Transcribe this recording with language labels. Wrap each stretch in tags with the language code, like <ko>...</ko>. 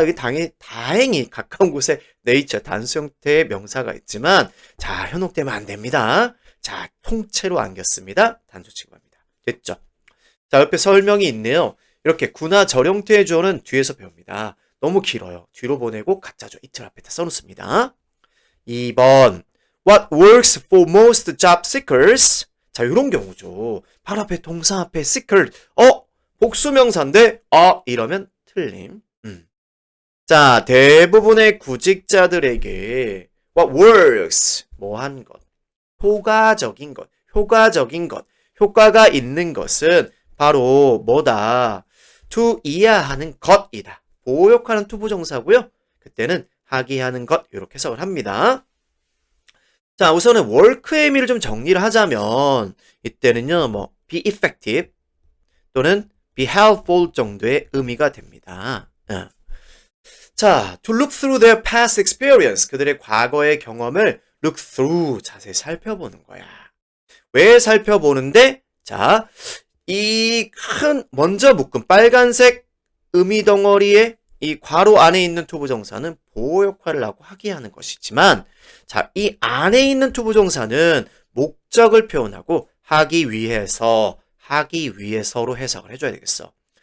<ko>여기 다행히 가까운 곳에 nature 단수 형태의 명사가 있지만 자, 현혹되면 안 됩니다. 자, 통째로 안겼습니다. 단수 취급합니다. 됐죠? 자, 옆에 설명이 있네요. 이렇게 구나 절 형태의 주어는 뒤에서 배웁니다. 너무 길어요. 뒤로 보내고 가짜죠. 이틀 앞에다 써놓습니다.</ko> <en>2번 What works for most job seekers?</en> <ko>자, 이런 경우죠. 바로 앞에 동사 앞에 seeker 복수명사인데 이러면 틀림. 자, 대부분의 구직자들에게</ko> <en>what works</en> <ko>뭐한 것 효과적인 것, 효과가 있는 것은 바로 뭐다? to이야 하는 것이다. 보역하는 투부정사고요. 그때는 하기 하는 것 이렇게 해석을 합니다. 자, 우선은 work의 의미를 좀 정리를 하자면 이때는요,</ko> <en>be effective</en> <ko>또는</ko> <en>be helpful</en> <ko>정도의 의미가 됩니다.</ko> <en>자, to look through their past experience</en> <ko>그들의 과거의 경험을</ko> <en>look through</en> <ko>자세히 살펴보는 거야. 왜 살펴보는데? 자, 이 먼저 묶은 빨간색 의미 덩어리에 이 괄호 안에 있는 투부정사는 보호 역할을 하고 하게 하는 것이지만 자, 이 안에 있는 투부정사는 목적을 표현하고 하기 위해서로 해석을 해줘야 되겠어.</ko>